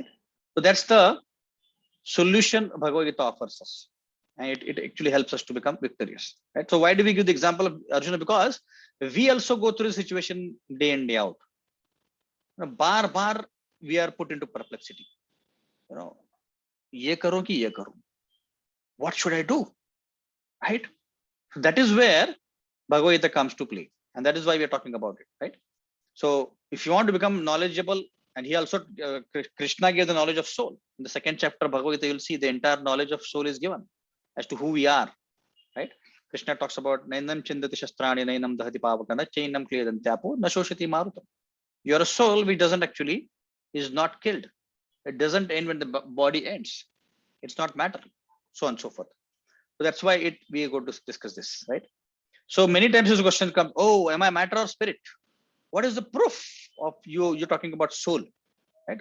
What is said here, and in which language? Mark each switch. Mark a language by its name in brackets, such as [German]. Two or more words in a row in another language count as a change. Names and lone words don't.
[English] So that's the solution Bhagavad Gita offers us, and it actually helps us to become victorious, right? So why do we give the example of Arjuna? Because we also go through the situation day in, day out. You know, bar we are put into perplexity. You know, [Hindi] ये करो कि ये करो. [English] What should I do? Right? That is where Bhagavad Gita comes to play, and that is why we are talking about it, right? So if you want to become knowledgeable, and he also Krishna gave the knowledge of soul. In the 2nd chapter of Bhagavad Gita, you'll see the entire knowledge of soul is given as to who we are, right? Krishna talks about [Sanskrit] नैनं छिन्दन्ति शस्त्राणि नैनं दहति पावकः न चैनं क्लेदयन्त्यापो न शोषयति मारुतः. [English] You're a soul which doesn't actually is not killed. It doesn't end when the body ends. It's not matter, so on and so forth. So that's why we are going to discuss this, right? So many times this question comes, oh, am I matter or spirit? What is the proof of you're talking about soul, right?